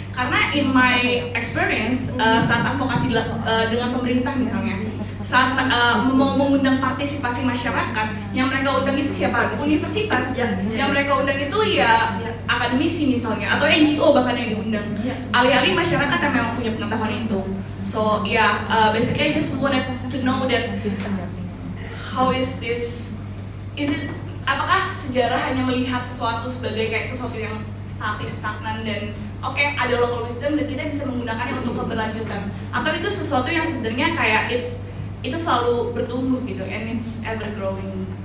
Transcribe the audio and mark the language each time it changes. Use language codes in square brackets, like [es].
[id] Karena [en] in my experience [id] saat advokasi dengan pemerintah misalnya, saat mau mengundang partisipasi masyarakat, yang mereka undang itu siapa? Universitas. Yang mereka undang itu ya akademisi misalnya atau NGO bahkan yang diundang. Alih-alih masyarakat yang memang punya pengetahuan itu. [en] So basically I just wanted to know that how is this? [id] Apakah sejarah hanya melihat sesuatu sebagai kayak sesuatu yang statis, stagnan dan oke, ada local wisdom dan kita bisa menggunakannya untuk keberlanjutan, atau itu sesuatu yang sebenarnya kayak itu selalu bertumbuh gitu [en] and it's ever growing.